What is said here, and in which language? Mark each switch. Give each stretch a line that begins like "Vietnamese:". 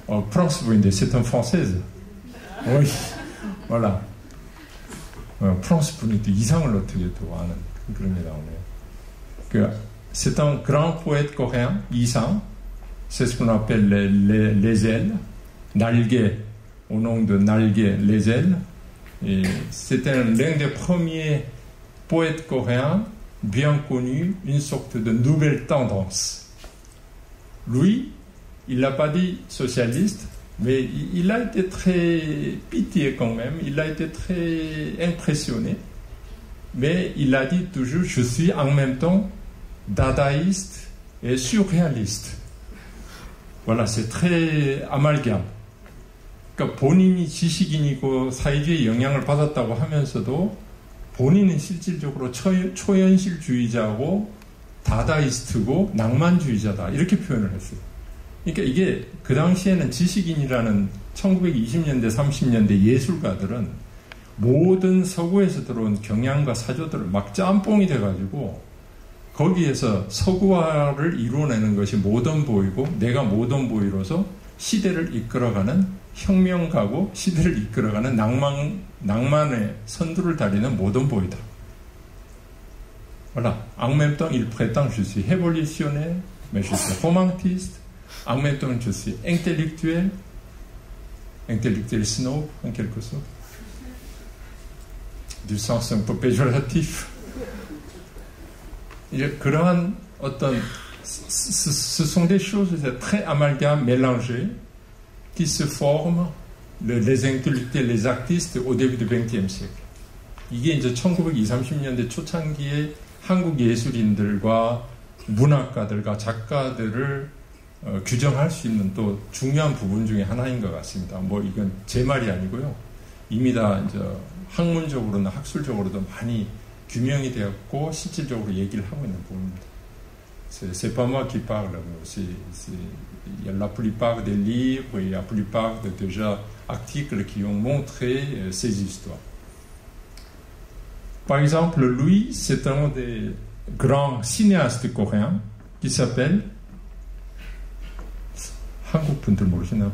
Korean: 프랑스 분인데,
French: c'est une française. Oui, voilà.
Korean: 프랑스 분이 또 이상을 어떻게 또 아는 그런 게 나오네요.
French: C'est un grand poète coréen, 이상. C'est ce qu'on appelle les ailes. 날개, au nom de 날개, les ailes. Et c'était l'un des premiers poètes coréens bien connus, une sorte de nouvelle tendance. Lui, il n'a pas dit socialiste, mais il a été très pitié quand même, il a été très impressionné, mais il a dit toujours, je suis en même temps dadaïste et surréaliste. Voilà, c'est très amalgame.
Korean: 그러니까 본인이 지식인이고 사회주의 영향을 받았다고 하면서도 본인은 실질적으로 초현실주의자고 다다이스트고 낭만주의자다 이렇게 표현을 했어요. 그러니까 이게 그 당시에는 지식인이라는 1920년대 30년대 예술가들은 모든 서구에서 들어온 경향과 사조들을 막 짬뽕이 돼가지고 거기에서 서구화를 이루어내는 것이 모던보이고 내가 모던보이로서 시대를 이끌어가는 혁명가고 시대를 이끌어가는 낭만의 선두를 다리는 모던보이다.
French: Voilà. En même temps, il prétend je suis révolutionnaire, mais je suis romantique. En même temps, je suis intellectuel snob, en quelque sorte. Du sens un peu péjoratif.
Korean: 그러한 어떤,
French: ce sont des choses très amalgames, mélangées, qui se forment, les intellectuels, les artistes, au début du XXe siècle.
Korean: 이게 이제 1920, 30년대 초창기에 한국 예술인들과 문학가들과 작가들을 규정할 수 있는 또 중요한 부분 중에 하나인 것 같습니다. 뭐 이건 제 말이 아니고요. 이미 다 이제 학문적으로나 학술적으로도 많이 규명이 되었고 실질적으로 얘기를 하고 있는 부분입니다.
French: C'est pas moi qui parle, il y a la plupart des livres et la plupart de déjà articles qui ont montré ces histoires. Par exemple, lui, c'est un des grands cinéastes coréens qui s'appelle,
Korean: 한국 분들 모르시나요?